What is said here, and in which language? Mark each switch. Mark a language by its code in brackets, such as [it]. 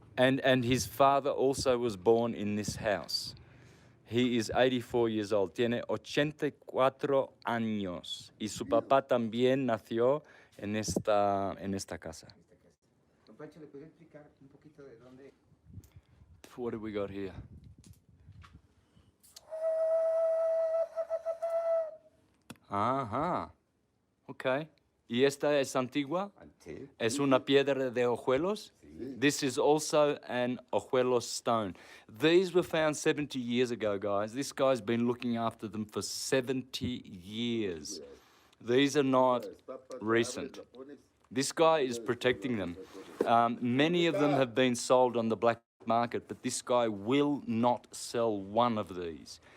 [en] And his father also was born in this house. He is 84 years old. [es] Tiene 84 años. Y su papá también nació en esta casa. Don Pancho, ¿le podría explicar un poquito de dónde? [en] What do we got here? [es] Ajá. Okay. ¿Y esta es antigua? Antigua. ¿Es una piedra de Ojuelos? Sí. [en] This is also an Ojuelos stone. These were found 70 years ago, guys. This guy's been looking after them for 70 years. These are not recent. This guy is protecting them. Many of them have been sold on the black market, but this guy will not sell one of these.